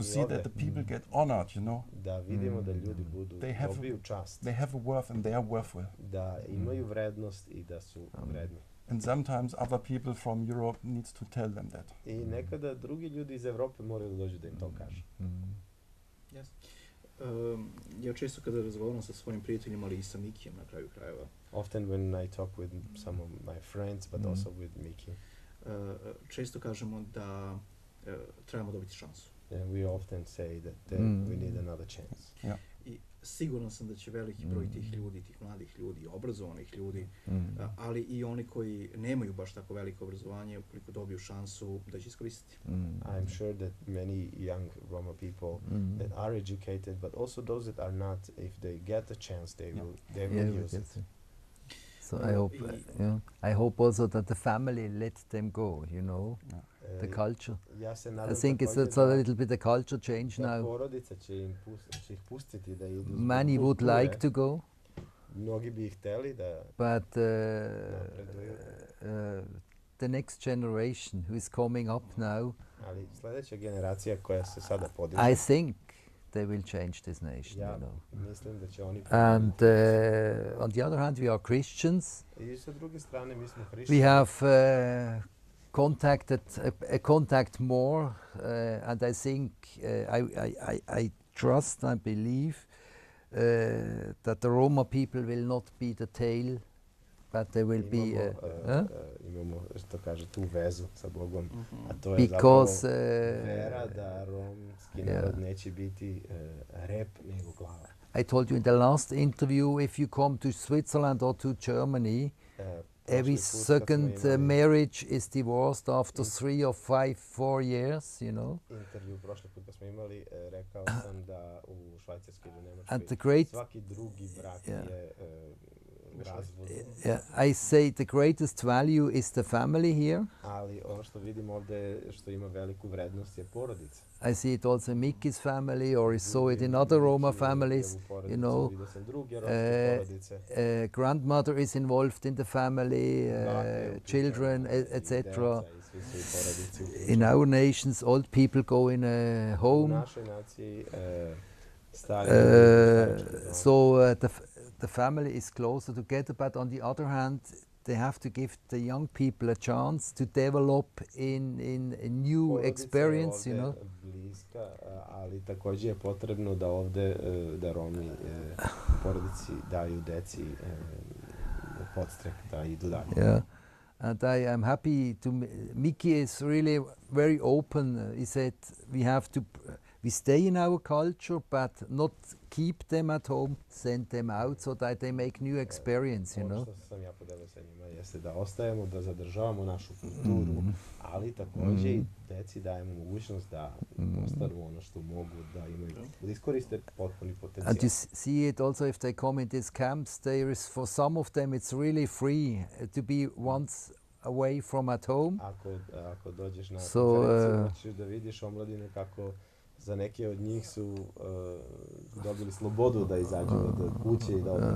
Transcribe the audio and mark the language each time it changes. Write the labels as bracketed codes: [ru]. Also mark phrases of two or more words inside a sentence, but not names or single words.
[en] To see that the people get honored, you know. [sr] Da vidimo da ljudi dobiju čast. [en] They have a worth and they are worthwhile. [sr] Da imaju vrednost i da su vredni. [en] And sometimes other people from Europe needs to tell them that. [sr] I nekada drugi ljudi iz Evrope moraju da dođu da im to kažu. [en] Yes. [sr] Ja često kada razgovaram sa svojim prijateljima, ali i sa Mikijem na kraju krajeva, [en] Often when I talk with some of my friends, but also with Miki, [sr] često kažemo da trebamo dobiti šansu. [en] we often say that we need another chance. [sr] I siguran sam da će veliki broj tih ljudi, tih mladih ljudi, obrazovanih ljudi, ali i oni koji nemaju baš tako veliko obrazovanje, ukoliko dobiju šansu, da će iskoristiti. [en] I'm sure that many young Roma people that are educated, but also those that are not, if they get a chance, they will use it. So I hope also that the family let them go, you know, the culture. [sr] Ja se [en] I [sr] nadam [en] think it's a little bit a culture change now. [sr] Porodica će ih pustiti da idu. [en] Many would like to go, [sr] Mnogi bi hteli da [en] but [sr] napreduju, [en] the next generation who is coming up now, [sr] ali sljedeća generacija koja se sada podiže, [en] I think they will change this nation, [sr] ja [en] you know. [sr] mislim da će oni [en] And on the other hand, we are Christians. [sr] I sa druge strane mi smo [en] We [sr] hrišćani. [en] have contact more, and I think I trust, I believe that the Roma people will not be the tail, but they will be. [sr] Imamo, što kaže, tu vezu sa Bogom, a to je [en] Because [sr] zapravo vera da romski narod neće biti rep nego glava. [en] I told you in the last interview, if you come to Switzerland or to Germany, every second marriage is divorced after 3 or 4 years, you know. [sr] Intervju prošli put kad smo imali, rekao sam da u Švajcarskoj ili [en] And the [sr] Nemačkoj [en] great, [sr] svaki drugi brak je u razvodu. [en] I say the greatest value is the family here. [sr] Ali ono što vidim ovdje što ima veliku vrednost je porodica. [en] I see it also in Miki's family, or I saw it in other Roma families, you know. Grandmother is involved in the family, children, etc. In our nations, old people go in a home. So the family is closer together, but on the other hand, they have to give the young people a chance to develop in a new experience, you know. [sr] Bliska, ali također je potrebno da ovdje da Romi porodici daju deci podstrek da idu dalje. [en] Yeah, and I am happy to. Miki is really very open. He said we have to. We stay in our culture, but not keep them at home, send them out so that they make new experience, you know. [sr] Ono što sam ja podelio sa njima jeste da ostajemo, da zadržavamo našu kulturu, ali također i deci dajemo mogućnost da ostanu ono što mogu, da imaju, da iskoriste potpuni potencijal. [en] And you see it also if they come in these camps, there is, for some of them it's really free to be once away from at home. [sr] Ako dođeš na konferenciju, ćeš da vidiš omladine kako za neke od njih su dobili slobodu da izađu od kuće i da odu.